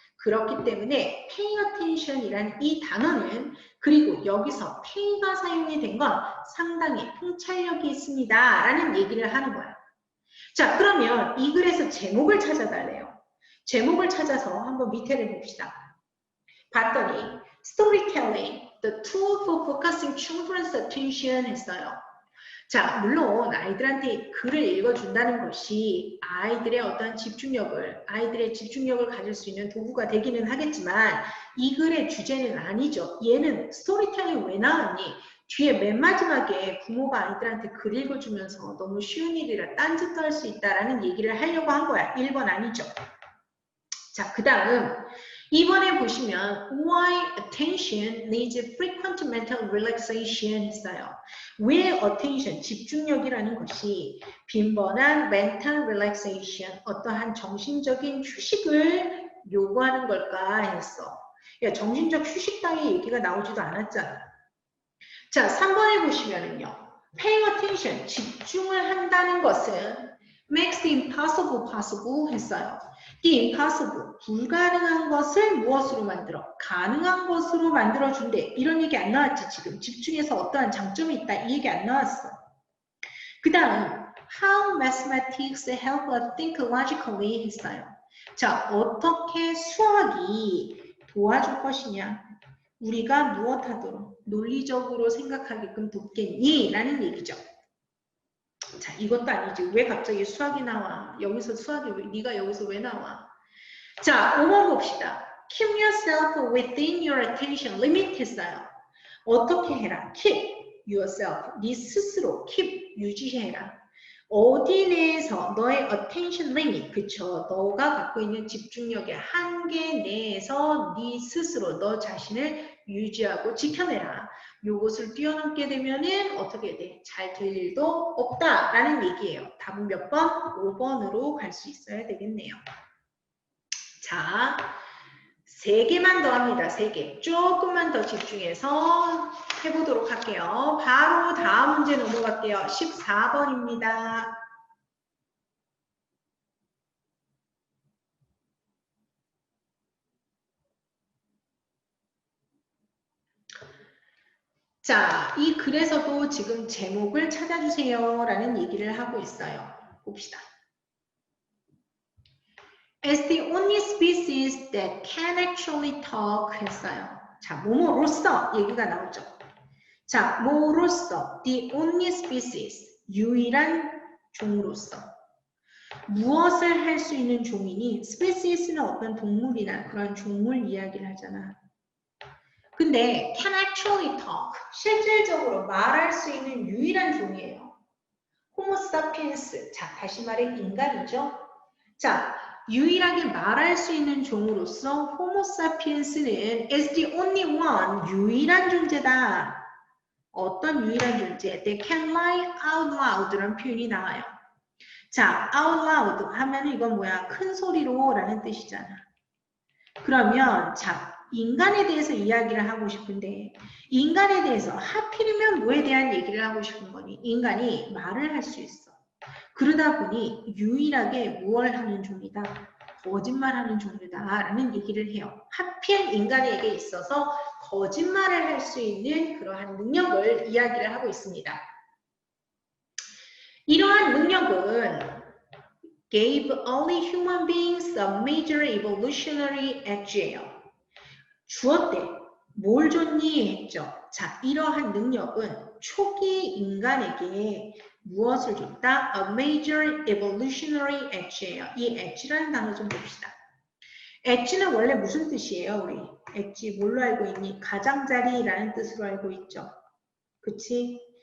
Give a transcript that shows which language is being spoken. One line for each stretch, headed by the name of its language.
Korean: 그렇기 때문에 pay attention이란 이 단어는 그리고 여기서 pay가 사용이 된 건 상당히 통찰력이 있습니다. 라는 얘기를 하는 거야. 자, 그러면 이 글에서 제목을 찾아달래요. 제목을 찾아서 한번 밑에를 봅시다. 봤더니
English: storytelling, the tool for focusing children's attention
Korean: 했어요. 자, 물론 아이들한테 글을 읽어준다는 것이 아이들의 집중력을 가질 수 있는 도구가 되기는 하겠지만 이 글의 주제는 아니죠. 얘는 스토리텔링 왜 나왔니? 뒤에 맨 마지막에 부모가 아이들한테 글 읽어주면서 너무 쉬운 일이라 딴짓도 할 수 있다라는 얘기를 하려고 한 거야. 1번 아니죠. 자, 그 다음 2번에 보시면
English: why attention needs frequent mental relaxation
Korean: 했어요. 왜 attention, 집중력이라는 것이 빈번한 mental relaxation, 어떠한 정신적인 휴식을 요구하는 걸까 했어. 야, 정신적 휴식 따위 얘기가 나오지도 않았잖아. 자, 3번에 보시면은요.
English: paying attention,
Korean: 집중을 한다는 것은
English: makes the impossible possible
Korean: 했어요. The impossible, 불가능한 것을 무엇으로 만들어? 가능한 것으로 만들어준대. 이런 얘기 안 나왔지, 지금. 집중해서 어떠한 장점이 있다. 이 얘기 안 나왔어. 그 다음,
English: how mathematics help us think logically
Korean: 했어요. 자, 어떻게 수학이 도와줄 것이냐? 우리가 무엇하도록 논리적으로 생각하게끔 돕겠니? 라는 얘기죠. 자, 이것도 아니지. 왜 갑자기 수학이 나와? 네가 여기서 왜 나와? 자, 5번 봅시다.
English: Keep yourself within your attention limit
Korean: 했어요. 어떻게 해라? Keep yourself, 네 스스로 keep, 유지해라. 어디 내에서 너의 attention limit, 그쵸? 너가 갖고 있는 집중력의 한계 내에서 네 스스로 너 자신을 유지하고 지켜내라. 요것을 뛰어넘게 되면은 어떻게 돼? 잘 될 일도 없다라는 얘기예요. 답은 몇 번? 5번으로 갈 수 있어야 되겠네요. 자, 3개만 더 합니다. 3개. 조금만 더 집중해서 해보도록 할게요. 바로 다음 문제 넘어갈게요. 14번입니다. 자, 이 글에서도 지금 제목을 찾아주세요 라는 얘기를 하고 있어요. 봅시다.
English: As the only species that can actually talk
Korean: 했어요. 자, 뭐뭐로서 얘기가 나오죠. 자, 뭐로서 the only species, 유일한 종으로서 무엇을 할 수 있는 종이니? species는 어떤 동물이나 그런 종을 이야기를 하잖아. 근데 can actually talk, 실질적으로 말할 수 있는 유일한 종이에요. 호모 사피엔스, 자 다시 말해 인간이죠. 자, 유일하게 말할 수 있는 종으로서 호모 사피엔스는
English: is the only one,
Korean: 유일한 존재다. 어떤 유일한 존재?
English: They can lie out loud
Korean: 라는 표현이 나와요. 자, out loud 하면 이건 뭐야? 큰 소리로 라는 뜻이잖아. 그러면 자, 인간에 대해서 이야기를 하고 싶은데 인간에 대해서 하필이면 뭐에 대한 얘기를 하고 싶은 거니? 인간이 말을 할 수 있어. 그러다 보니 유일하게 무엇을 하는 종이다? 거짓말하는 종이다 라는 얘기를 해요. 하필 인간에게 있어서 거짓말을 할 수 있는 그러한 능력을 이야기를 하고 있습니다. 이러한 능력은
English: gave only human beings a major evolutionary edge예요.
Korean: 주었대. 뭘 줬니? 했죠. 자, 이러한 능력은 초기 인간에게 무엇을 줬다?
English: A major evolutionary edge예요.
Korean: 이 edge라는 단어 좀 봅시다. edge는 원래 무슨 뜻이에요, 우리? edge 뭘로 알고 있니? 가장자리라는 뜻으로 알고 있죠. 그치?